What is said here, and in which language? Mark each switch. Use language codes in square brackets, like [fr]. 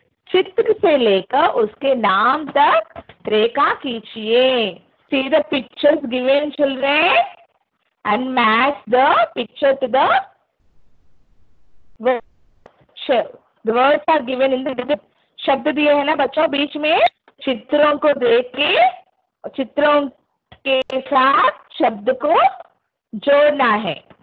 [hi] चित्र से लेकर उसके नाम तक रेखा खींचिए. [en] See the pictures given, children, and match the picture to the word. The words are given in the [hi] शब्द दिए हैं ना बच्चों बीच में. चित्रों को देख के चित्रों के साथ शब्द को जोड़ना है.